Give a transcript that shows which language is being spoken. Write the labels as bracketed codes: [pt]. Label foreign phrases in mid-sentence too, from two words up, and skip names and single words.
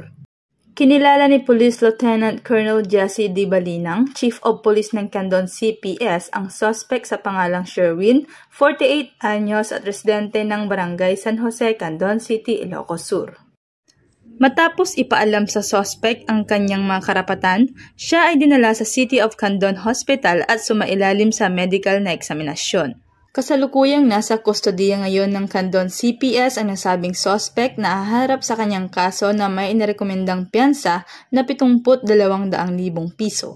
[tl] Kinilala ni Police Lieutenant Colonel Jesse D. Balinang, Chief of Police ng Candon CPS, ang suspect sa pangalang Sherwin, 48 anyos at residente ng Barangay San Jose, Candon City, Ilocos Sur. Matapos ipaalam sa suspect ang kanyang mga karapatan, siya ay dinala sa City of Candon Hospital at sumailalim sa medical na eksaminasyon. Kasalukuyang nasa kustodiya ngayon ng Candon CPS ang nasabing suspect na haharap sa kanyang kaso na may inirekomendang piyansa na 72,000 piso.